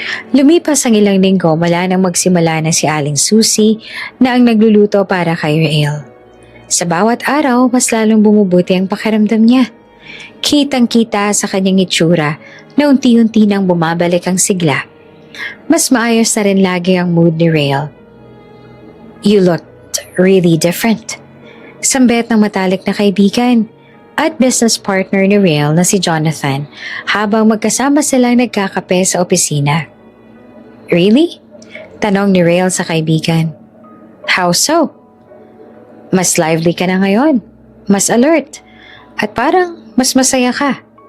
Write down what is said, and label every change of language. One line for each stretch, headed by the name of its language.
Filipino: Lumipas ang ilang linggo mula nang magsimula na si Aling Susie na ang nagluluto para kay Rael. Sa bawat araw, mas lalong bumubuti ang pakiramdam niya. Kitang-kita sa kanyang itsura na unti-unti nang bumabalik ang sigla. Mas maayos na rin lagi ang mood ni Rael.
English: "You looked really different."
Filipino: Sambit ng matalik na kaibigan at business partner ni Rael na si Jonathan habang magkasama silang nagkakape sa opisina.
English: "Really?"
Filipino: tanong ni Rael sa kaibigan.
English: "How so?"
Filipino: "Mas lively ka na ngayon, mas alert, at parang mas masaya ka.